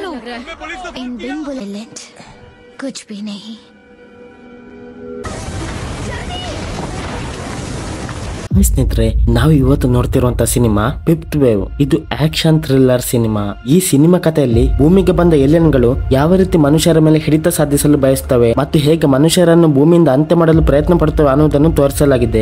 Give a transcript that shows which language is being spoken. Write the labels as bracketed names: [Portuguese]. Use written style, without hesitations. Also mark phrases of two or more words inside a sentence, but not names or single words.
[Hindi] रहा है। इन दिन बुलेट कुछ भी नहीं। [Kannada] ಸ್ನೇಹಿತರೆ, ನಾವು ಇವತ್ತು ನೋಡ್ತಿರುವಂತ ಸಿನಿಮಾ ಫಿಫ್ತ್ ವೇವ್. ಇದು [English] action thriller [Kannada] ಸಿನಿಮಾ. ಈ ಸಿನಿಮಾ ಕಥೆಯಲ್ಲಿ ಭೂಮಿಗೆ ಬಂದ ಏಲಿಯನ್ಗಳು ಯಾವ ರೀತಿ ಮನುಷ್ಯರ ಮೇಲೆ ಹಿಡಿತ ಸಾಧಿಸಲು ಬಯಸುತ್ತವೆ ಮತ್ತು ಹೇಗೆ ಮನುಷ್ಯರನ್ನು ಭೂಮಿಯಿಂದ ಅಂತ್ಯ ಮಾಡಲು ಪ್ರಯತ್ನ ಪಡುತ್ತವೆ ಅನ್ನೋದನ್ನು ತೋರಿಸಲಾಗಿದೆ.